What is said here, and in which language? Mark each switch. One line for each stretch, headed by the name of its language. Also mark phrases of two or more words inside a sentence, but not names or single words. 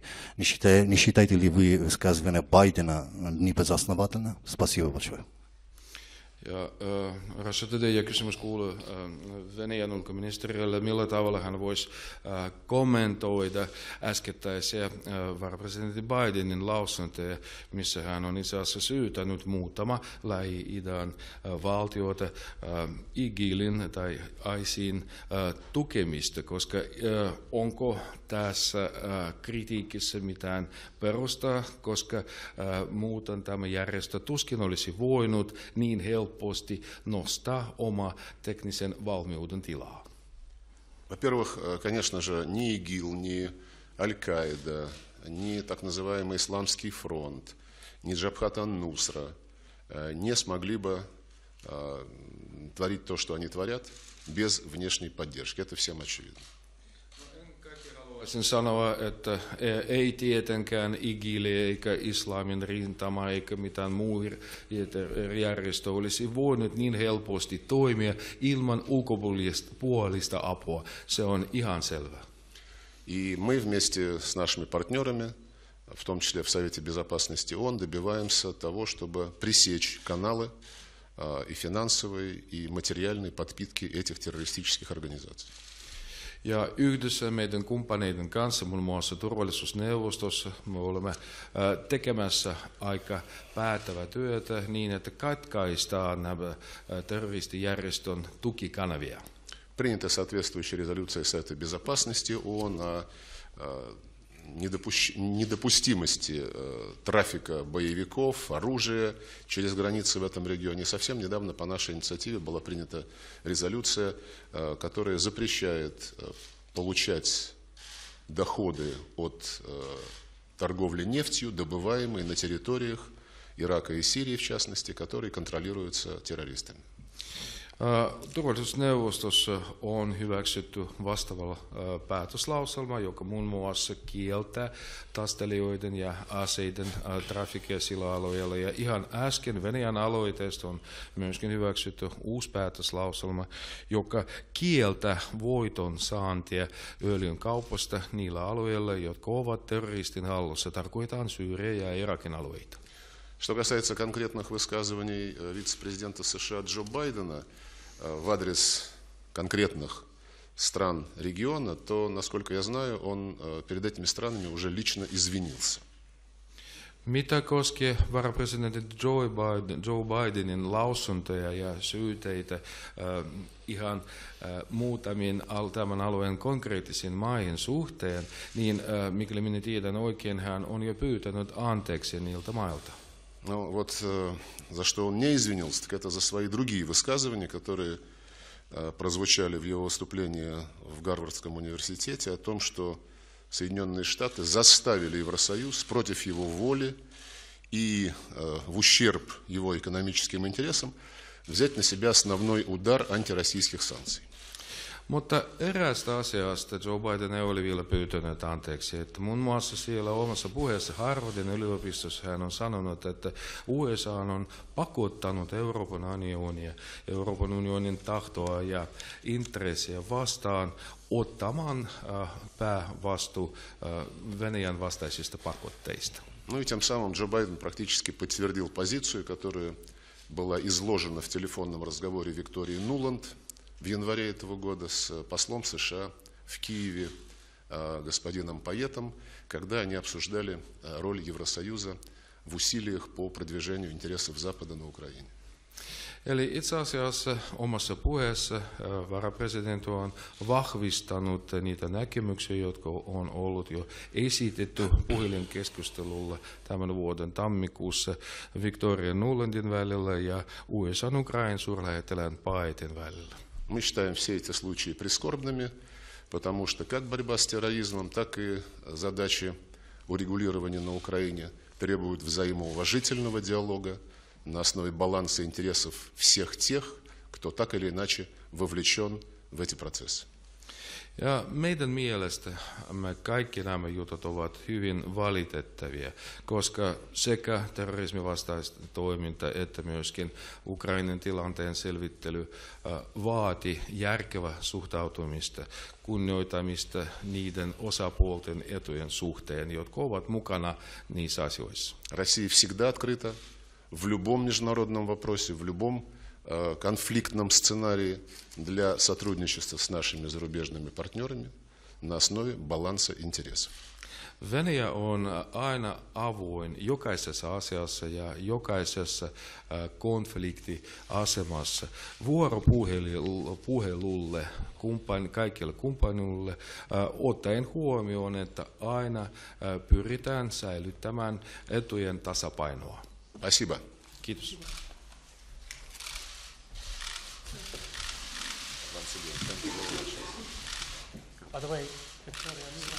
Russian: Не считаете ли вы высказывание Байдена небезосновательно? Спасибо большое.
Finnish: Ja Russia Today ja kysymys kuuluu Venäjän ulkoministerille, millä tavalla hän voisi kommentoida äskettäisiä varapresidentti Bidenin lausuntoja, missä hän on itse asiassa syytänyt muutama Lähi-idän valtioita IGILin tai ISIN tukemista, koska onko tässä kritiikissä mitään perustaa, koska muuten tämä järjestö tuskin olisi voinut niin helposti nostaa oma teknisen valmiuden tilaa.
Russian: Во-первых, конечно же, ни ИГИЛ, ни Аль-Каида, ни так называемый Исламский фронт, ни Джабхат ан-Нусра не смогли бы творить то, что они творят, без внешней поддержки. Это всем очевидно.
Finnish: Haluaisin sanoa, että ei tietenkään IGIL eikä Islamin rintama eikä mitään muu järjestö olisi voinut niin helposti toimia ilman ulkopuolista apua. Se on ihan selvä.
Russian: И мы вместе с нашими партнерами, в том числе в Совете Безопасности ООН, добиваемся того, чтобы пресечь каналы и финансовой, и материальной подпитки этих террористических организаций.
Finnish: Ja yhdessä meidän kumppaneiden kanssa, muun muassa turvallisuusneuvostossa, me olemme tekemässä aika päättävää työtä niin, että katkaistaan nämä terroristijärjestön tukikanavia.
Russian: Принята соответствующая резолюция Совета Безопасности ООН о недопустимости трафика боевиков, оружия через границы в этом регионе. Совсем недавно по нашей инициативе была принята резолюция, которая запрещает получать доходы от торговли нефтью, добываемой на территориях Ирака и Сирии, в частности, которые контролируются террористами.
Finnish: Turvallisuusneuvostossa on hyväksytty vastaava päätöslauselma, joka muun muassa kieltää taistelijoiden ja aseiden trafikia sillä alueella. Ja ihan äsken Venäjän aloitteesta on myöskin hyväksytty uusi päätöslauselma, joka kieltää voiton saantia öljyn kaupasta niillä alueilla, jotka ovat terroristin hallussa. Tarkoitaan Syyriä ja Irakin alueita.
Russian: Что касается конкретных высказываний вице-президента США Джо Байдена в адрес конкретных стран региона, то, насколько я знаю, он перед этими странами уже лично извинился.
Finnish: Mitä koskee varapresidentti Joe Bidenin lausuntoja ja syyteitä ihan muutamien tämän alueen konkreettisiin maihin suhteen, niin mikäli minä tiedän oikein, hän on jo pyytänyt anteeksi niiltä mailta.
Russian: Ну вот за что он не извинился, так это за свои другие высказывания, которые прозвучали в его выступлении в Гарвардском университете о том, что Соединенные Штаты заставили Евросоюз против его воли и в ущерб его экономическим интересам взять на себя основной удар антироссийских санкций.
Finnish: Mutta eräästä asiasta Joe Biden ei ole vielä pyytänyt anteeksi. Että muun muassa siellä omassa puheessa Harvardin yliopistossa hän on sanonut, että USA on pakottanut Euroopan unionin tahtoa ja intressejä vastaan ottamaan päävastuu Venäjän vastaisista pakotteista.
Russian: Ну и тем самым Джо Байден практически подтвердил позицию, которая была изложена в телефонном разговоре Виктории Нуланд в январе этого года с послом США в Киеве господином Пайетом, когда они обсуждали роль Евросоюза в усилиях по продвижению интересов Запада на Украине.
Finnish: Eli itse asiassa omassa puheessa varapresidentti on vahvistanut niitä näkemyksiä, jotka on ollut jo esitetty puhelinkeskustelulla tämän vuoden tammikuussa Victoria Nulandin välillä ja USA-Ukrainan suurlähettilään Paetin välillä.
Russian: Мы считаем все эти случаи прискорбными, потому что как борьба с терроризмом, так и задачи урегулирования на Украине требуют взаимоуважительного диалога на основе баланса интересов всех тех, кто так или иначе вовлечен в эти процессы.
Finnish: Ja meidän mielestä kaikki nämä jutut ovat hyvin valitettavia, koska sekä terrorismin vastaista toiminta että myöskin Ukrainan tilanteen selvittely vaati järkevää suhtautumista, kunnioitamista niiden osapuolten etujen suhteen, jotka ovat mukana niissä asioissa.
Russian: Россия всегда открыта в любом международном вопросе, в любом конфликтном сценарии для сотрудничества с нашими зарубежными партнерами на основе баланса интересов.
Finnish: Venäjä on aina avoin jokaisessa asiassa ja jokaisessa konfliktiasemassa vuoropuhelulle kaikille kumppanuille, ottaen huomioon, että aina pyritään säilyttämään etujen tasapainoa.
Russian: Спасибо.
Finnish: Kiitos.
English: By the way, Victoria